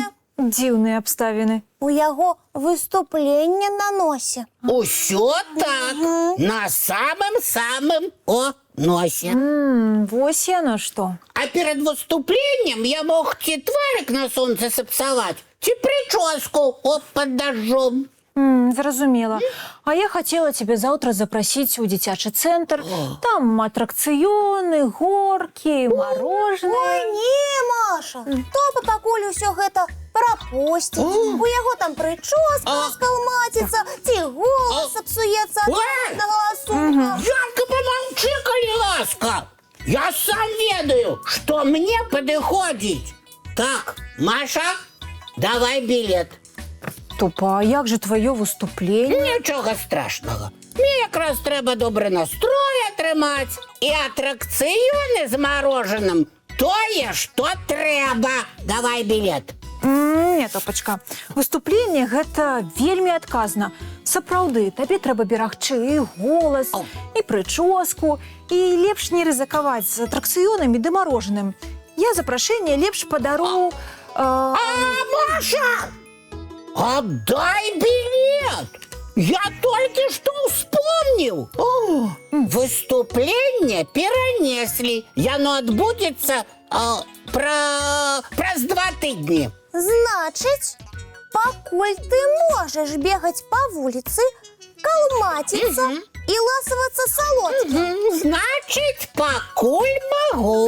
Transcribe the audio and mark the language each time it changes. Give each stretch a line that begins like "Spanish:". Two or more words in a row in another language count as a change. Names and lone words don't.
Belarusian: Дзіўныя абставіны. У яго выступленне на носе. Усё так, на самым-самым носе. Вось яно што.
Russian: А перед выступленнем я мог ці тварик на солнце сапсаваць, ці прическу под дождем.
Belarusian: Зразумела. А я хацела цябе заўтра запрасіць у дзіцячы цэнтр. Там атракцыёны, горкі, марожнае. Не, Маша, топа пакуль усё гэта прапусціць. У яго там прычоска раскалмаціцца, ці голас сапсуецца ад аднаго галасунка.
Russian: Янка, помолчи,
Belarusian: коли ласка. Я сам ведаю,
Russian: что мне подыходить. Так, Маша, давай билет.
Belarusian: Топа, а як же твоё выступленне? Нічога страшного. Мне якраз трэба добры настрой атрымаць. І атракцыёны з марожаным тое, што трэба.
Russian: Давай билет.
Belarusian: Не, Топачка, выступленне гэта вельмі адказна. Сапраўды, табе трэба берагчы і голас, і прычоску, і лепш не рызыкаваць з атракцыёнамі ды марожаным. Я запрашэнне лепш падару...
Russian: Маша! Отдай билет! Я только что вспомнил. Выступление перенесли.
Belarusian: Яно отбудется праз 2 тыдні. Значыць, пакуль ты можаш бегаць па вуліцы, калмаціцца і ласавацца салодкім. Значыць, пакуль магу.